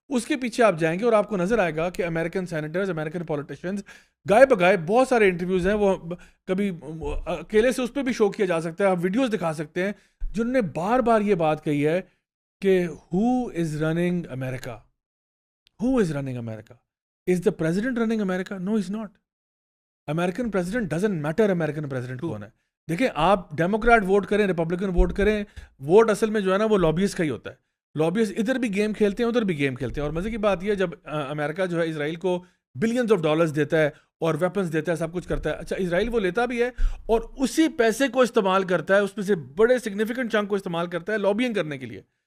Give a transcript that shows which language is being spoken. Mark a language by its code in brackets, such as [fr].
[ur] اس کے پیچھے آپ جائیں گے اور آپ کو نظر آئے گا کہ امریکن سینیٹرز, امریکن پولیٹیشینز گائے بگائے بہت سارے انٹرویوز ہیں, وہ کبھی اکیلے سے اس پہ بھی شو کیا جا سکتا ہے, آپ ویڈیوز دکھا سکتے ہیں, جنہوں نے بار بار یہ بات کہی ہے کہ [en] who is running America? Who is running America? Is the president running America? No, he's not. American president doesn't matter. American president [ur] کون ہے؟ دیکھیں آپ ڈیموکریٹ ووٹ کریں, ریپبلکن ووٹ کریں, ووٹ اصل میں جو ہے نا وہ لابیز کا ہی ہوتا ہے. لابیز ادھر بھی گیم کھیلتے ہیں, ادھر بھی گیم کھیلتے ہیں. اور مزے کی بات یہ ہے جب امریکہ جو ہے اسرائیل کو بلینز آف ڈالرز دیتا ہے اور ویپنز دیتا ہے, سب کچھ کرتا ہے, اچھا اسرائیل وہ لیتا بھی ہے اور اسی پیسے کو استعمال کرتا ہے, اس میں سے بڑے سگنیفیکنٹ چنک کو استعمال کرتا ہے لابینگ کرنے کے لیے.